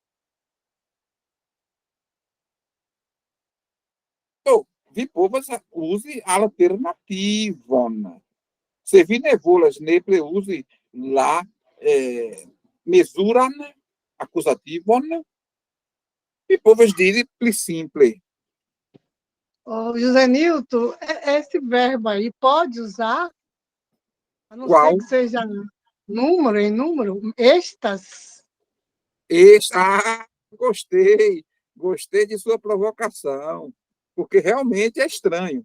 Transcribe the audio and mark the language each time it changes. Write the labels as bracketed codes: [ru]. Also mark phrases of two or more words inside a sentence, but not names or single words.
[eo] Do, vi povas uzi alternativon. Se vi ne volas nepre uzi la mesuran acusativon, vi povas diri pli simple. [pt] Ô, José Nilton, esse verbo aí pode usar? A não Qual? ser que seja número em número, estas. Gostei. Gostei de sua provocação. Porque realmente é estranho.